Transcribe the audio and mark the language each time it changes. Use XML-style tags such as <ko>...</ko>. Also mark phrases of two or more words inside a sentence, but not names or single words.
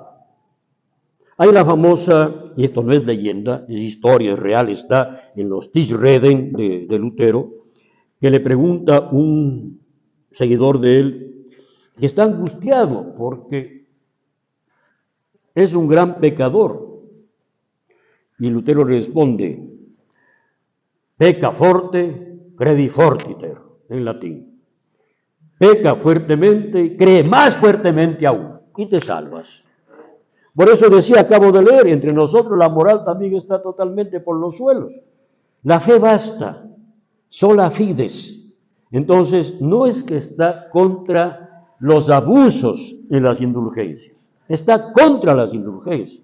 <es>Hay la famosa, y esto no es leyenda, es historia, es real, está en los Tischreden de Lutero, que le pregunta un seguidor de él, que está angustiado porque es un gran pecador. Y Lutero responde,</es> <la>peca forte, credi fortiter,</la> <es>en latín. Peca fuertemente, cree más fuertemente aún, y te salvas. Por eso decía, acabo de leer, entre nosotros la moral también está totalmente por los suelos. La fe basta,</es> <la>sola fides.</la> <es>Entonces, no es que está contra los abusos en las indulgencias, está contra las indulgencias.</es>